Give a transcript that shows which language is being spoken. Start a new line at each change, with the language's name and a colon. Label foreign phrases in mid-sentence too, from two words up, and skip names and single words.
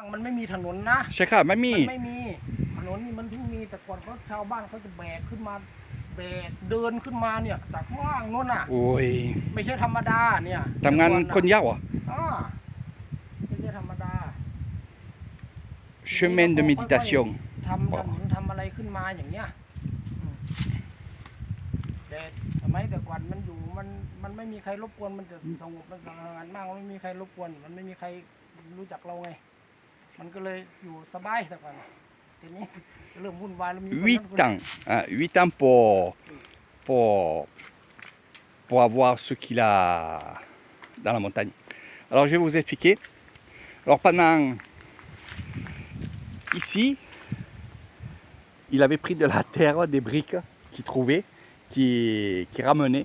Thai: มันไม่มีถนนนะ ใช่ค่ะไม่มี มันไม่มีถนนนี่มันเพิ่งมีแต่ก่อนเขาชาวบ้านเขาจะแบกขึ้นมาแบกเดินขึ้นมาเนี่ยจากข้างล่างโน่นน่ะ โอ้ย ไม่ใช่ธรรมดาเนี่ย ทำงานคนยาวอ่ะ ไม่ใช่ธรรมดา
French: chemin de méditation
Thai: ทำถนนทำอะไรขึ้นมาอย่างเงี้ยแต่สมัยแต่ก่อนมันอยู่มันไม่มีใครรบกวนมันจะสงบมันสงบมากมันไม่มีใครรบกวนมันไม่มีใครรู้จักเราไงมันก็เลยอยู่สบายสักวันทีนี้เริ่มวุ่นวายแล้วมีคนนั้นคน
French: 8 ans, hein, 8 ans pour avoir ce qu'il a dans la montagne. Alors je vais vous expliquer. Alors pendant ici, il avait pris de la terre, des briques qu'il trouvait, qu'il ramenait.